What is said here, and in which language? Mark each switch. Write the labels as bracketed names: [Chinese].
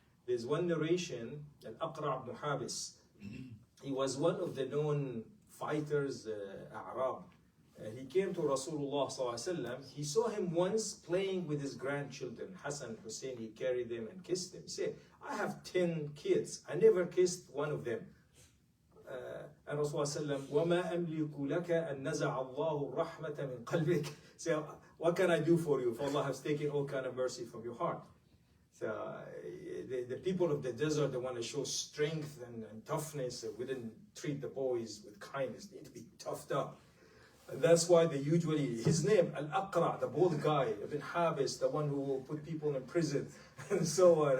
[English] There's one narration that Aqra ibn Habis, he was one of the known fighters, A'rab. He came to Rasulullah sallallahu alaihi wasallam. He saw him once playing with his grandchildren, Hassan, Hussein. He carried them and kissed them. He said, I have 10 kids. I never kissed one of them. And Rasulullah sallam, [Arabic] وَمَا أَمْلِكُ لَكَ أَن نَزَعَ اللَّهُ الرَّحْمَةَ مِنْ قَلْبِكَ. [English] So, what can I do for you? For Allah has taken all kind of mercy from your heart. So, the people of the desert, they want to show strength and toughness. We didn't treat the boys with kindness. They need to be toughed up. And that's why they usually, his name, Al-Aqra, the bald guy, Ibn Habis, the one who will put people in prison, and so on.